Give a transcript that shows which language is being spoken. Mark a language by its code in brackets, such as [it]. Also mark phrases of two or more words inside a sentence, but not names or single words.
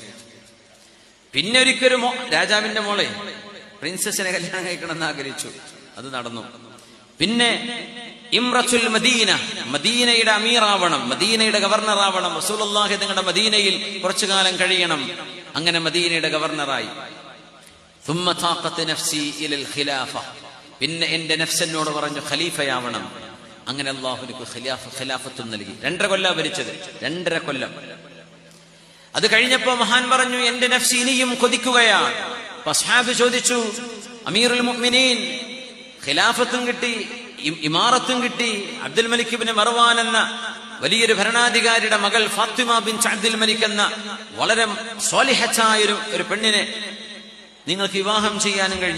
[ml] പിന്നെ ഒരിക്കലും രാജാവിന്റെ മോളെ, പ്രിൻസസിനെ കല്യാണം കഴിക്കണം എന്ന് ആഗ്രഹിച്ചു. അത് നടന്നു. പിന്നെ [ar] إمارة المدينة, [ml] മദീനയുടെ അമീറാവണം, മദീനയുടെ ഗവർണർ ആവണം. റസൂലുള്ളാഹി തങ്ങളുടെ മദീനയിൽ കുറച്ചു കാലം കഴിയണം. അങ്ങനെ മദീനയുടെ ഗവർണറായി. [ar] ثم طاقت نفسي الى الخلافه, [ml] പിന്നെ എന്റെ നഫ്സിനോട് പറഞ്ഞു ഖലീഫയാവണം. അങ്ങനെ അല്ലാഹു എനിക്ക് ഖിലാഫത്തും നൽകി. 2.5 കൊല്ലം ഭരിച്ചത്, 2.5 കൊല്ലം. അത് കഴിഞ്ഞപ്പോ മഹാൻ പറഞ്ഞു, എന്റെ നഫ്സ് ഇനിയും കൊതിക്കുകയാണ്. അസ്ഹാബ് ചോദിച്ചു, [ar] أمير المؤمنين, [ml] ഖിലാഫത്തും കിട്ടി, ഇമാറത്തും കിട്ടി, അബ്ദുൽ മലിക് ഇബ്നു മർവാൻ എന്ന വലിയൊരു ഭരണാധികാരിയുടെ മകൾ ഫാത്തിമ ബിൻത് അബ്ദുൽ മലിക് എന്ന വളരെ സ്വാലിഹത്തായ ഒരു പെണ്ണിനെ നിങ്ങൾക്ക് വിവാഹം ചെയ്യാനും കഴിഞ്ഞു.